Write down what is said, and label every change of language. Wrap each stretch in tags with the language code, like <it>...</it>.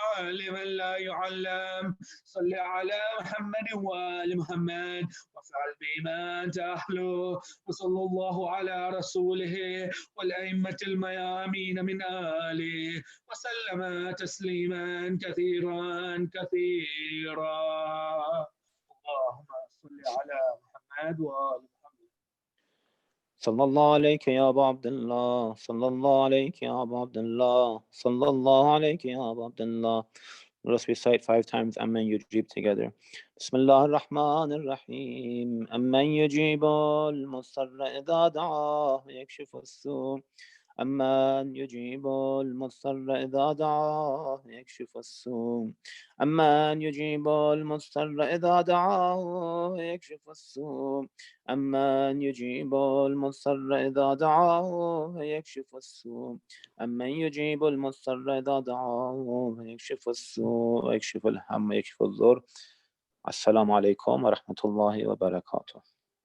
<ar>عالما لا يعلم صل على محمد وآل محمد وافعل بما أنت أحلو وصلى الله على رسوله والأئمة الميامين من آله وسلم تسليما كثيرا كثيرا اللهم صل على محمد وآل محمد صلى الله عليك يا أبا عبد الله صلى الله عليك يا أبا عبد الله صلى الله عليك يا أبا عبد الله.</ar> <en>Let us recite 5 times Amman Yujib together.</en> <ar>بسم الله الرحمن الرحيم. أمن يجيب المضطر إذا دعاه ويكشف السوء أمن يجيب المضطر إذا دعاه يكشف السوء أمن يجيب المضطر إذا دعاه يكشف السوء أمن يجيب المضطر إذا دعاه يكشف السوء أمن يجيب المضطر إذا دعاه يكشف السوء ويكشف الهم ويكشف الضر. السلام عليكم ورحمة الله وبركاته.</ar>